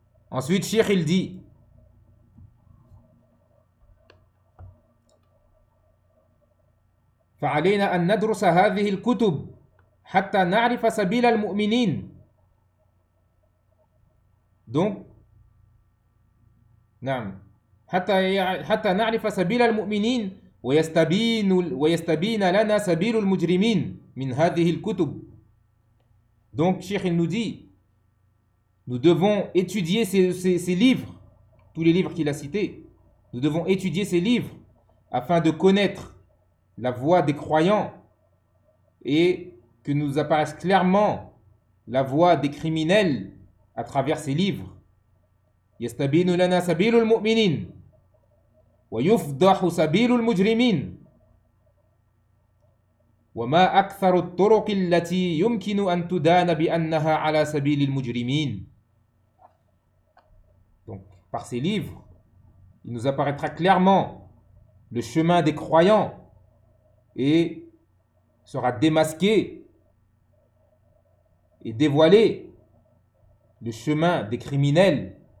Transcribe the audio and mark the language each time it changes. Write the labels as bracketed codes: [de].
[fr] Ensuite, Cheikh, il dit [ar] فعلينا أن ندرس هذه الكتب حتى نعرف سبيل المؤمنين. [fr] Donc, نعم. [ar] حتى نعرف سبيل المؤمنين ويستبين لنا سبيل المجرمين من هذه الكتب. [fr] Donc, Cheikh, il nous dit, nous devons étudier ces livres, tous les livres qu'il a cités. Nous devons étudier ces livres afin de connaître la voie des croyants et que nous apparaisse clairement la voie des criminels à travers ces livres. [ar] يستبين لنا سبيل المؤمنين ويفضح سبيل المجرمين وما أكثر الطرق التي يمكن أن تدان بأنها على سبيل المجرمين. [fr] Donc, par ces livres, il nous apparaîtra clairement le chemin des croyants et sera démasqué et dévoilé le chemin des criminels.